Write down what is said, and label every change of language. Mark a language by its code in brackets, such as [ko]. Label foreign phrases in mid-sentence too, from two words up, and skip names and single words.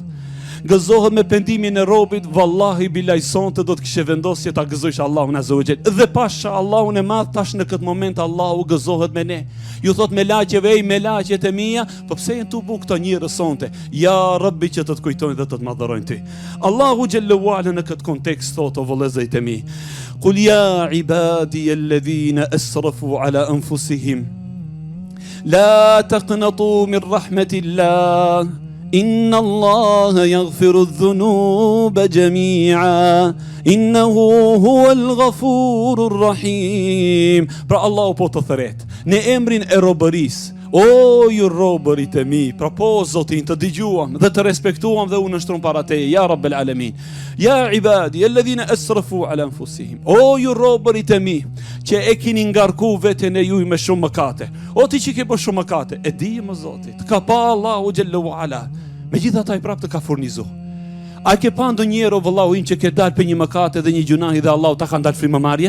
[sq] Gëzohet me pendimin e robit, vallahi bilaj sonte do të kishe vendosje ta gëzosh Allahun [ar] عز وجل. [sq] Dhe pasha Allahun e madh tash në këtë moment Allahu gëzohet me ne. Ju thot me laqeve, ej me laqet e mia, po pse janë tu bu këto njerëz sonte? [ar] يا ربي [sq] që të të kujtojnë dhe të të madhërojnë ty. Allahu [ar] جل وعلا [sq] në këtë kontekst thot o vëllezërit e mi, [ar] قل يا عبادي الذين أسرفوا على أنفسهم لا تقنطوا من رحمة الله إن الله يغفر الذنوب جميعا إنه هو الغفور الرحيم. [sq] Pra Allahu po të thëret në emrin e robërisë, o ju robërit e mi, pra po Zotin të dëgjuam dhe të respektuam dhe unë nështrum para teje, [ar] يا رب العالمين. يا عبادي الذين أسرفوا على أنفسهم, [sq] o ju robërit e mi, që e kini ngarku veten e juj me shumë mëkate. O ti që ke bërë shumë mëkate, e di më Zotit, ka pa Allahu [ar] جل وعلا, [sq] megjithatë ai prapë të ka furnizu. A ke pa ndonjëherë o vëllau im që ke dalë për një mëkate dhe një gjunahi dhe Allahu ta ka ndalë frymëmarrjen?